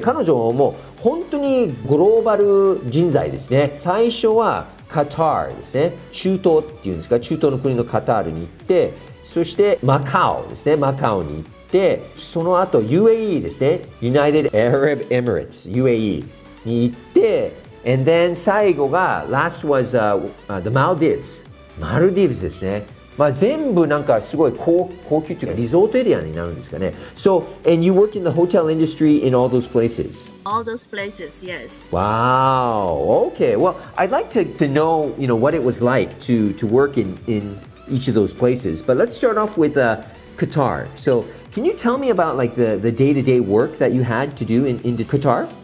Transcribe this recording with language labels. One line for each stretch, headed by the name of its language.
Japanese: 彼女も本当にグローバル人材ですね。最初はカタールですね。中東っていうんですか、中東の国のカタールに行って、そしてマカオですね。マカオに行って、その後 UAE ですね。 United Arab Emirates UAE に行って、
English: and then
Japanese: 最後が
English: last was the Maldives
Japanese: マルディブスですね。まあ全部なんかすごい高級というかリゾートエリアになるんですかね。
English: So, and you worked in the hotel industry in all those places? All those places, yes. Wow. Okay. Well, I'd like to know, what it was like to work in each of those places. But let's start off with Qatar. So, can you tell me about like the day-to-day work that you had to do in Qatar?